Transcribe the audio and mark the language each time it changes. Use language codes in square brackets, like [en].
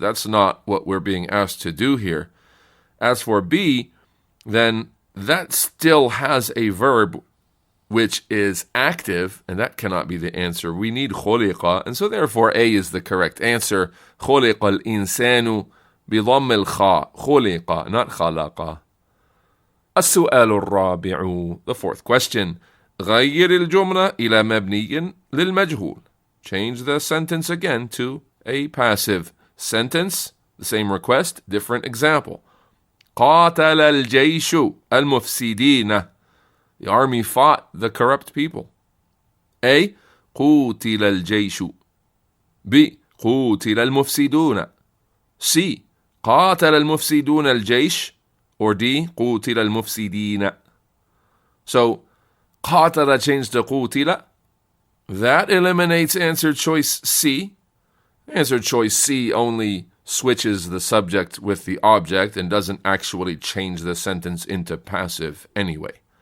[en] That's not what we're being asked to do here. As for B, then that still has a verb which is active, and that cannot be the answer. We need خلق, and so therefore A is the correct answer. [ar] خلق الإنسان بضم الخاء. خلق, not خلق. [en] السؤال الرابع, the fourth question. [ar] غير الجملة إلى مبني للمجهول. [en] Change the sentence again to a passive sentence. The same request, different example. قاتل الجيش المفسدين. The army fought the corrupt people. [ar] A. قُوتِلَ الجيش. B. قُوتِلَ المفسدون. C. قاتل المفسدون الجيش, or D, قتل المفسدين. [en] So, قاتل changed to قتل. That eliminates answer choice C. Answer choice C only switches the subject with the object and doesn't actually change the sentence into passive anyway.